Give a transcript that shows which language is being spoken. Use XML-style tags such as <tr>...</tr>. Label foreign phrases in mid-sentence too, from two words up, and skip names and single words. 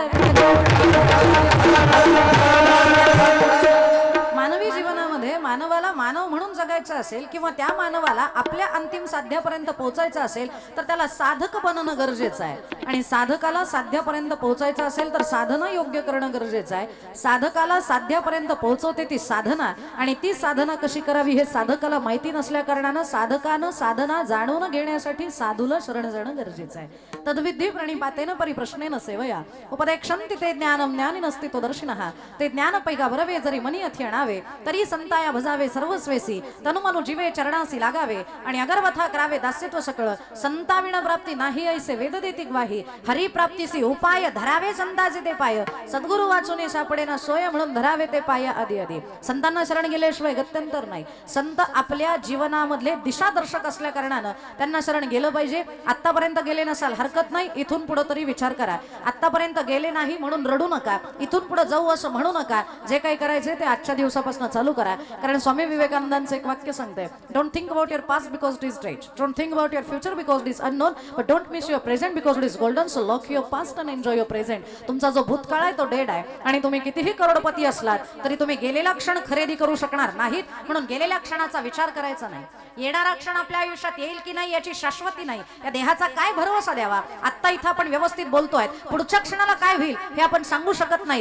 <mr>मानवी जीवनामध्ये मानवाला मानव म्हणून जगायचं असेल किंवा त्या मानवाला आपल्या अंतिम साध्यापर्यंत पोहोचायचं असेल तर त्याला साधक बनणं गरजेचं आहे आणि साधकाला साध्यापर्यंत पोहोचायचं असेल तर साधना योग्य करणं गरजेचं आहे. साधकाला साध्यापर्यंत पोहोचवते ती साधना आणि ती साधना कशी करावी हे साधकाला माहिती नसल्या कारणानं साधकानं साधना जाणून घेण्यासाठी साधूला शरण जाणं गरजेचं आहे.</mr> <sa>तद्विधी प्रणिपातेन परिप्रश्नेन सेवया उपदेक्षन्ति ते ज्ञानम ज्ञानी नसती तो दर्शिनः</sa> <mr>ते ज्ञान पैगा भरवे जरी मनी अथी आणावे तरी संताया भजावे सर्वस्वेसी तनुमनु जीवे चरणासी लागावे आणि अगरवथा करावे दास्यत्व सकळ संताविण प्राप्ती नाही ऐसे वेद देती ग्वाही हरी प्राप्तीसी उपाय धरावे संताचे ते पाय सद्गुरु वाचूने सापडे ना सोय म्हणून धरावे ते पाय आदी आदी. संतांना शरण गेल्याशिवाय गत्यंतर नाही. संत आपल्या जीवनामधले दिशादर्शक असल्या कारणानं त्यांना शरण गेलं पाहिजे. आतापर्यंत गेले नसाल हरकत नाही, इथून पुढे तरी विचार करा. आतापर्यंत गेले नाही म्हणून रडू नका, इथून पुढे जाऊ असं म्हणू नका. जे काही करायचे ते आजच्या दिवसापासून चालू करा. कारण स्वामी विवेकानंदांचं एक वाक्य सांगते,</mr> <en>Don't think about your past because it is dead, don't think about your future because it is unknown, but don't miss your present because it is golden. so lock your past and enjoy your present.</en> <mr>तुमचा जो भूतकाळ आहे तो डेड आहे आणि तुम्ही कितीही करोडपती असलात तरी तुम्ही गेलेला क्षण खरेदी करू शकणार नाहीत. म्हणून गेलेल्या क्षणाचा विचार करायचा नाही. येणारा क्षण आपल्या आयुष्यात येईल की नाही याची शाश्वती नाही. या देहाचा काय भरवसा द्यावा. आता इथं आपण व्यवस्थित बोलतोय, पुढच्या क्षणाला काय होईल हे आपण सांगू शकत नाही.</mr>